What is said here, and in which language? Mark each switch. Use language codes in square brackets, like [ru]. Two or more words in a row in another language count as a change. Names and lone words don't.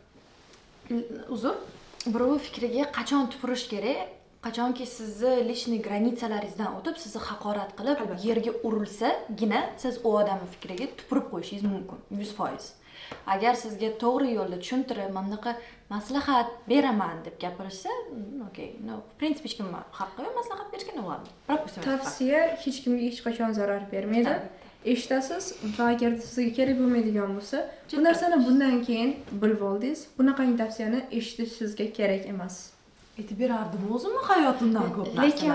[uz] uzr, birov fikriga qachon tupurish kerak, qachonki sizni lishniy granitsalaringizdan o'tib sizni haqorat qilib yerga urilsagina siz u odamning fikriga tupurib qo'yishingiz mumkin 100%. Agar sizga to'g'ri yo'lda tushuntirib, mana bunaqa maslahat beraman deb gapirishsa, okey, [ru] но, в принципе [uz] hech kim haqqi yo'q maslahat berishga, [ru] но ладно. [uz] Tavsiya hech kimga hech qachon zarar bermaydi. Eshitasiz va agar sizga kerak bo'lmaydigan bo'lsa, bu narsani bundan keyin bilib oldingiz. Bunaqangi tavsiyani eshitish sizga kerak emas. Aytib berardim o'zimni hayotimdan ko'p narsalar.